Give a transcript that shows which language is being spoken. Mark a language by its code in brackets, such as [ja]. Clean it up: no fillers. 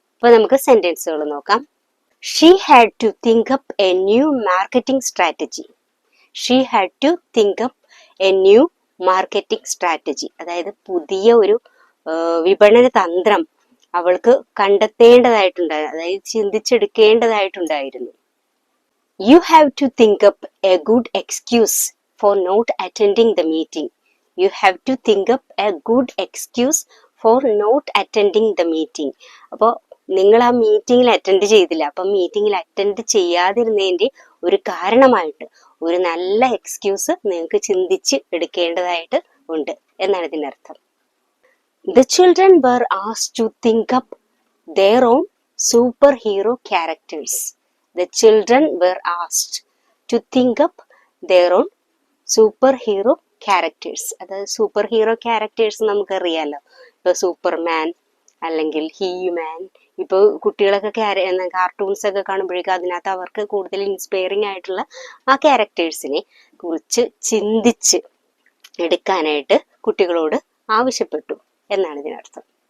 [ml] അപ്പൊ നമുക്ക് സെന്റൻസുകൾ നോക്കാം. [en] She had to think up a new marketing strategy. She had to think up a new marketing strategy. [ml] അതായത് പുതിയ ഒരു വിപണന തന്ത്രം അവൾക്ക് കണ്ടെത്തേണ്ടതായിട്ടുണ്ടായിരുന്നു, അതായത് ചിന്തിച്ചെടുക്കേണ്ടതായിട്ടുണ്ടായിരുന്നു. [en] You have to think up a good excuse for not attending the meeting. You have to think up a good excuse for not attending the meeting. [ml] അപ്പോൾ നിങ്ങൾ ആ മീറ്റിംഗിൽ അറ്റൻഡ് ചെയ്തില്ല. അപ്പം മീറ്റിംഗിൽ അറ്റൻഡ് ചെയ്യാതിരുന്നതിന്റെ ഒരു കാരണമായിട്ട് ഒരു നല്ല എക്സ്ക്യൂസ് നിങ്ങൾക്ക് ചിന്തിച്ച് എടുക്കേണ്ടതായിട്ട് ഉണ്ട് എന്നാണ് ഇതിന്റെ അർത്ഥം. [en] The children were asked to think up their own superhero characters. The children were asked to think up their own superhero characters. [ml] അതായത് സൂപ്പർ ഹീറോ ക്യാരക്ടേഴ്സ് നമുക്കറിയാലോ. ഇപ്പൊ സൂപ്പർമാൻ അല്ലെങ്കിൽ ഹീമാൻ. ഇപ്പൊ കുട്ടികളൊക്കെ കാർട്ടൂൺസ് ഒക്കെ കാണുമ്പോഴേക്കും അതിനകത്ത് അവർക്ക് കൂടുതൽ ഇൻസ്പയറിംഗ് ആയിട്ടുള്ള ആ ക്യാരക്ടേഴ്സിനെ കുറിച്ച് ചിന്തിച്ച് എടുക്കാനായിട്ട് കുട്ടികളോട് ആവശ്യപ്പെട്ടു എന്നാണ് ഇതിനർത്ഥം.